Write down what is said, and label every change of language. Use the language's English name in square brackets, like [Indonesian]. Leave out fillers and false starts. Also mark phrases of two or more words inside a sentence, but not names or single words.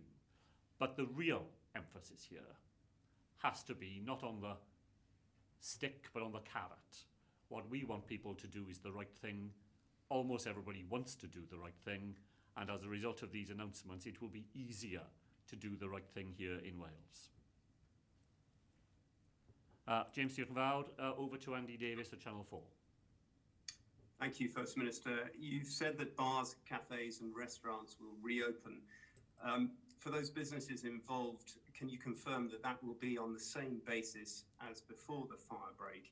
[English] But the real emphasis here has to be not on the stick but on the carrot. What we want people to do is the right thing. Almost everybody wants to do the right thing, and as a result of these announcements it will be easier to do the right thing here in Wales. [Welsh] James, diolch yn fawr. [English] Over to Andy Davis at Channel 4. Thank you, First Minister. You've said that bars, cafes and restaurants will reopen. For those businesses involved, can you confirm that that will be on the same basis as before the fire break?